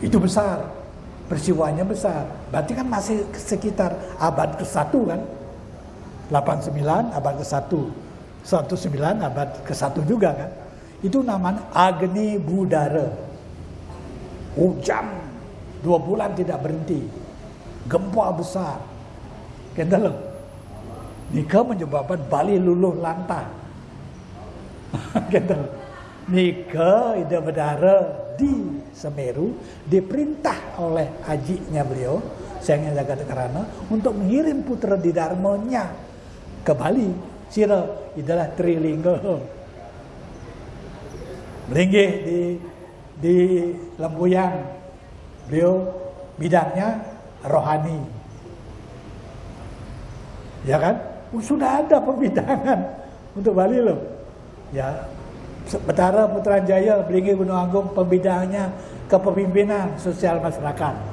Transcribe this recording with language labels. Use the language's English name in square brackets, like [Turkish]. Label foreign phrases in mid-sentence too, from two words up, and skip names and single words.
[Indonesian] Itu besar, peristiwanya besar. Berarti kan masih sekitar abad ke-1 kan. 89 abad ke-1, 109 abad ke-1 juga kan. Itu namanya Agni Budara. Hujan 2 bulan tidak berhenti. Gempa besar. Kendala. Nika menyebabkan Bali luluh lantah. Kendala. Nika Ida Bedara di Semeru diperintah oleh ajinya beliau, Sengya Jagadekarana, untuk mengirim putra Didarmanya ke Bali. Sira idalah Trilingga. Melinggih di Lembuyang. Beliau bidangnya rohani. Ya kan? Sudah ada pembidangan untuk Bali loh. Ya, Betara Putrajaya, Belinggih Gunung Agung, pembidangannya kepemimpinan sosial masyarakat.